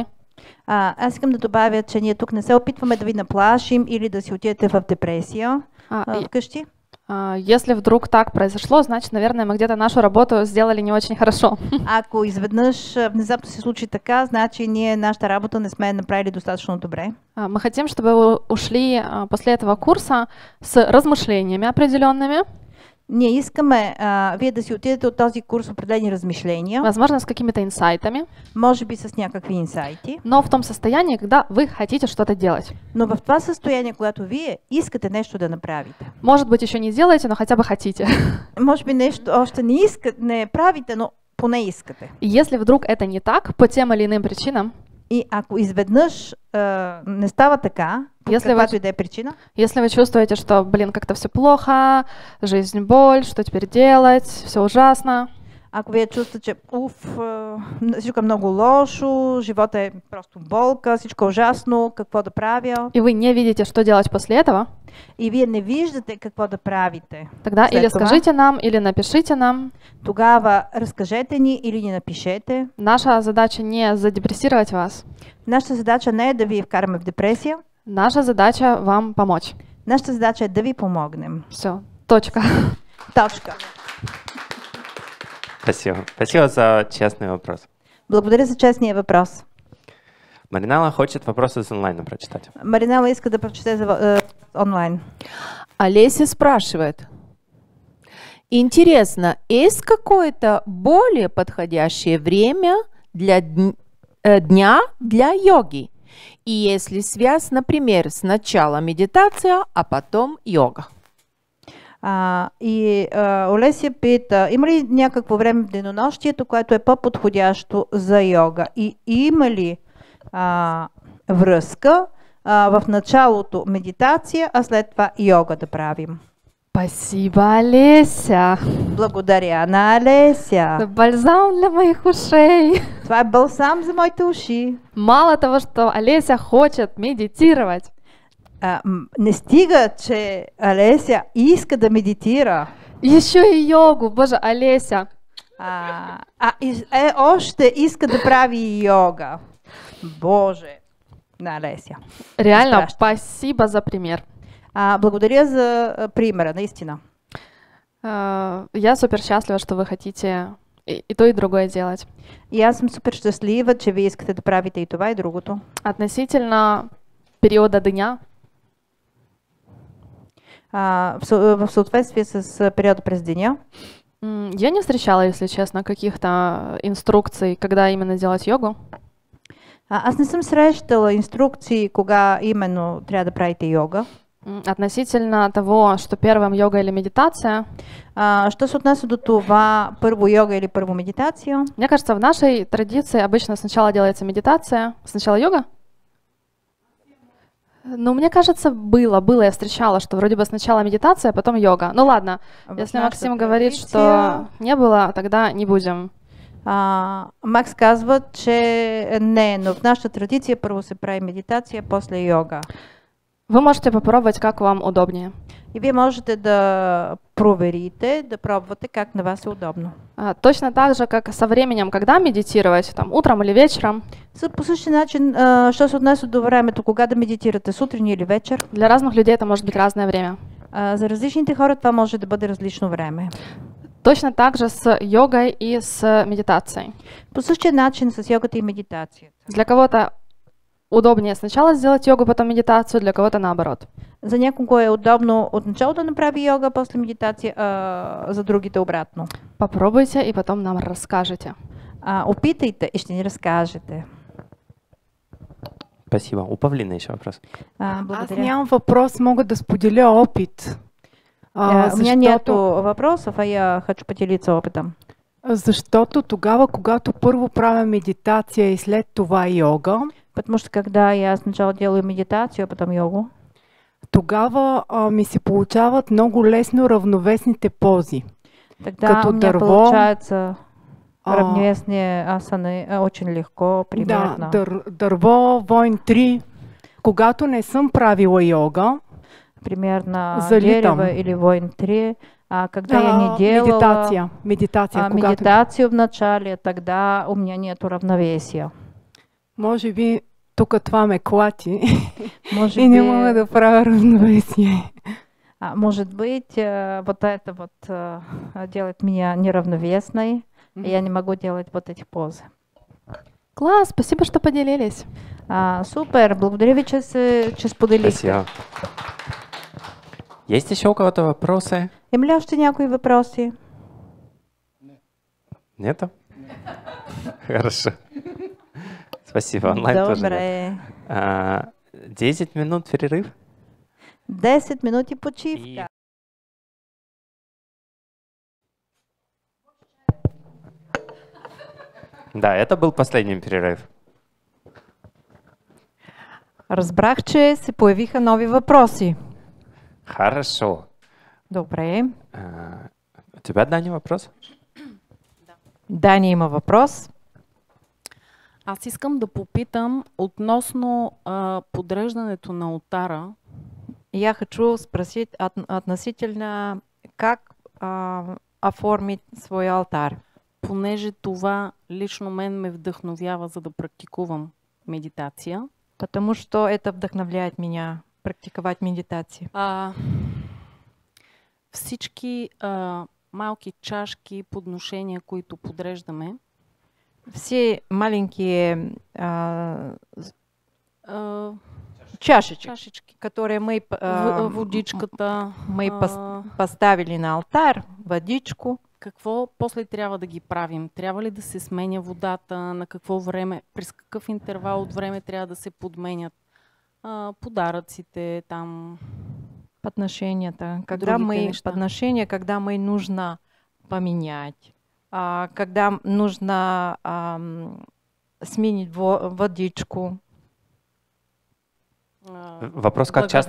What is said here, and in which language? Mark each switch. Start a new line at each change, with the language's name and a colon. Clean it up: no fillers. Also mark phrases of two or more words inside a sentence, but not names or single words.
Bulgarian: Аз искам да добавя, че ние тук не се опитваме да ви наплашим или да си отидете в депресия вкъщи.
Russian: Если вдруг так произошло, значит, наверное, мы где-то нашу работу сделали не очень хорошо.
Bulgarian: Ако изведнъж внезапно се случи така, значи ние нашата работа не сме направили достатъчно добре.
Russian: Мы хотим, чтобы вы ушли после этого курса с размышлениями определенными.
Bulgarian: Ние искаме вие да си отидете от този курс с определени размишления,
Russian: Возможно, с какими-то инсайтами,
Bulgarian: може би с някакви инсайти,
Russian: но в том состоянии, когда вы хотите что-то делать.
Bulgarian: но в това състояние, когато вие искате нещо да направите.
Russian: Может быть, еще не делаете, но хотя бы хотите.
Bulgarian: Може би нещо още не правите, но поне искате.
Russian: И если вдруг это не так, по тем или иным причинам,
Bulgarian: И ако изведнъж не става така, по
Russian: Если
Bulgarian: каквато
Russian: вы-
Bulgarian: и да е причина,
Russian: если вы чувствуете, что, блин, как-то все плохо, жизнь боль, что теперь делать, все ужасно,
Bulgarian: ако вие чувствате, че всичко е много лошо, живота е просто болка, всичко е ужасно, какво да правя,
Russian: и вы не видите, что делать после этого,
Bulgarian: и вие не виждате какво да правите,
Russian: тогда
Bulgarian: След
Russian: или
Bulgarian: това?
Russian: скажите нам, или напишите нам.
Bulgarian: тогава разкажете ни или ни напишете.
Russian: Наша задача не задепрессировать вас.
Bulgarian: Нашата задача не е да ви вкараме в депресия,
Russian: Наша задача вам помочь.
Bulgarian: нашата задача е да ви помогнем.
Russian: Все, точка.
Bulgarian: Точка.
Russian: Спасибо. Спасибо за честный вопрос.
Bulgarian: Благодаря за честния въпрос.
Russian: Маринала хочет вопросы из онлайна прочитать.
Bulgarian: Маринела иска да прочете онлайн.
Russian: Олеся спрашивает. Интересно, есть какое-то более подходящее время для дня для йоги? И если связь, например, сначала медитация, а потом йога?
Bulgarian: Олеся пита, има ли някакво време в денонощието, което е по-подходящо за йога? И има ли връзка в началото медитация, а след това йога да правим?
Russian: Спасибо, Олеся.
Bulgarian: Благодаря на Олеся.
Russian: Это бальзам для моих ушей.
Bulgarian: Това е балсам за моите уши.
Russian: Мало того, что Олеся хочет медитировать,
Bulgarian: Не стига, че Олеся иска да медитира.
Russian: еще и йогу. Боже, Олеся,
Bulgarian: Още иска да прави йога. Боже, Леся.
Russian: Реально,
Bulgarian: Страшно.
Russian: спасибо за пример.
Bulgarian: Благодаря за примера, наистина.
Russian: Я супер счастлива, что вы хотите и то, и другое делать.
Bulgarian: И аз съм супер щастлива, че вие искате да правите и това, и другото.
Russian: Относительно периода дня,
Bulgarian: В съответствие с периода през деня,
Russian: я не встречала, если честно, каких-то инструкций, когда именно делать йогу.
Bulgarian: аз не съм срещала инструкции, кога именно трябва да правите йога.
Russian: Относительно того, что первым йога или медитация,
Bulgarian: Що се отнася до това, първо йога или първо медитация?
Russian: мне кажется, в нашей традиции обычно сначала делается медитация, сначала йога. Ну, мне кажется, было, я встречала, что вроде бы сначала медитация, а потом йога. Ну ладно, если Максим говорит, что не было, тогда не будем.
Bulgarian: Макс казва, че не, но в нашата традиция първо се прави медитация, после йога.
Russian: Вы можете попробовать, как вам удобнее.
Bulgarian: И вие можете да проверите, да пробвате как на вас е удобно.
Russian: Точно так же, как со временем, когда медитировать, там, утром или вечером.
Bulgarian: По същия начин, що се отнася до времето, кога да медитирате, сутрин или вечер.
Russian: Для разных людей это может быть разное время.
Bulgarian: За различните хора това може да бъде различно време.
Russian: Точно так же с йогой и с медитацией.
Bulgarian: По същия начин с йогата и медитацията.
Russian: Для кого-то удобнее сначала сделать йогу, потом медитацию, для кого-то наоборот.
Bulgarian: За някого е удобно отначало да направи йога, после медитация, за другите обратно.
Russian: Попробуйте и потом нам расскажете.
Bulgarian: Опитайте и ще ни разкажете.
Russian: Спасибо. У Павлины еще вопрос.
Bulgarian: Аз Благодаря. нямам въпрос, мога да споделя опит.
Russian: У меня нету въпросов, а я хочу поделиться опытом.
Bulgarian: Защото тогава, когато първо правя медитация и след това йога,
Russian: Потому что когда я сначала делаю медитацию, а потом йогу,
Bulgarian: тогава ми се получават много лесно равновесните пози.
Russian: тогда
Bulgarian: Като
Russian: у меня
Bulgarian: дърво,
Russian: получаются равновесные асаны очень легко, примерно.
Bulgarian: Да, дърво, войн 3. Когато не съм правила йога,
Russian: Примерно
Bulgarian: залитам.
Russian: дерево или воин 3. Когда я не делала
Bulgarian: медитация, когато...
Russian: медитацию в начале, тогда у меня нету равновесия.
Bulgarian: Може би тук това ме клати
Russian: Может
Bulgarian: и не
Russian: быть,
Bulgarian: мога да правя равновесие.
Russian: может быть, вот это вот делает меня неравновесной, и я не могу делать вот эти позы. Класс, спасибо, что поделились.
Bulgarian: Супер, благодаря ви, че споделихте.
Russian: Спасибо. Есть еще у кого-то вопросы?
Bulgarian: Има ли още някои въпроси?
Russian: Нету? Хорошо. Спасибо. Онлайн тоже нет.
Bulgarian: Добре.
Russian: 10 минут перерыв.
Bulgarian: 10 минути почивка.
Russian: И- Да, это был последний перерыв.
Bulgarian: Разбрах, че се появиха нови въпроси.
Russian: Хорошо.
Bulgarian: Добре.
Russian: У тебя, Дани, вопрос?
Bulgarian: Дани има въпрос. Аз искам да попитам относно подреждането на олтара.
Russian: Я хочу спросить относительно как оформить свой алтарь.
Bulgarian: Понеже това лично мен ме вдъхновява, за да практикувам медитация.
Russian: Потому что это вдохновляет меня практиковать медитации.
Bulgarian: Всички малки чашки, подношения, които подреждаме,
Russian: Все маленькие чашечки, которые мы,
Bulgarian: водичката,
Russian: мы поставили на алтарь, водичку.
Bulgarian: какво после трябва да ги правим? Трябва ли да се сменя водата? На какво време? През какъв интервал от време трябва да се подменят подаръците там? Подношения-то.
Russian: Подношения, когда мы нужно поменять, когда нужно сменить водичку. Вопрос, как часто